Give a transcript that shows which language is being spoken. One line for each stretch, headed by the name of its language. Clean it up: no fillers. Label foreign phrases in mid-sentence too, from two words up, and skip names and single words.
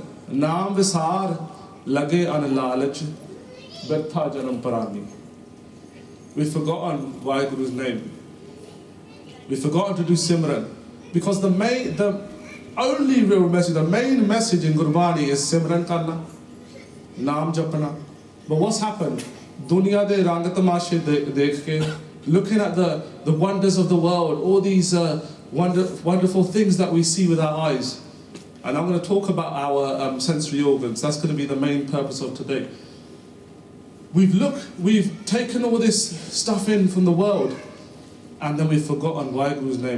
Punjabi: ਨਾਮ ਵਿਸਾਰ ਲਾਗੇ ਅਨ ਲਾਲਚ ਬਿਰਥਾ ਜਨਮ ਪਰਾਣੀ.
English: We've forgotten Vaheguru's name. We've forgotten to do Simran. Because the only real message, the main message in Gurbani is
Punjabi: ਸਿਮਰਨ ਕਰਨਾ, ਨਾਮ ਜਪਣਾ.
English: But what's happened?
Punjabi: ਦੁਨੀਆ ਦੇ ਰੰਗ ਤਮਾਸ਼ੇ ਦੇਖ ਕੇ,
English: looking at the wonders of the world, all these wonderful things that we see with our eyes. And I'm going to talk about our sensory organs. That's going to be the main purpose of today. We've taken all this stuff in from the world, and then we've forgotten Vaheguru's name.